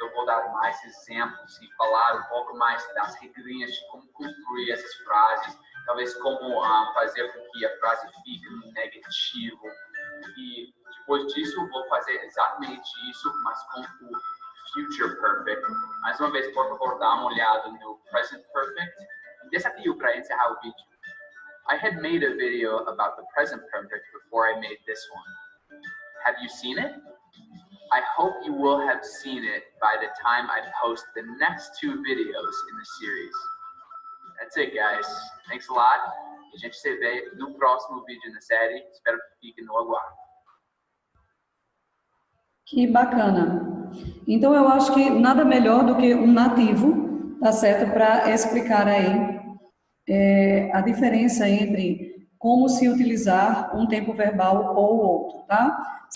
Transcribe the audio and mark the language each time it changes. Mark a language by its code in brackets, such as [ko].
[pt] Eu vou dar mais exemplos e falar um pouco mais das regrinhas de como construir essas frases, talvez como fazer com que a frase fique no negativo. E depois disso, eu vou fazer exatamente isso, mas com o future perfect. Mais uma vez, por favor, dá uma olhada no present perfect desafio para encerrar o vídeo. [en] I had made a video about the present perfect before I made this one. Have you seen it? I hope you will have seen it by the time I post the next 2 videos in the series. That's it, guys. Thanks a lot. [pt] A gente se vê no próximo vídeo na série. Espero que fiquem no aguardo. Que bacana. Então, eu acho que nada melhor do que um nativo, tá certo, para explicar aí a diferença entre como se utilizar um tempo verbal ou outro, tá?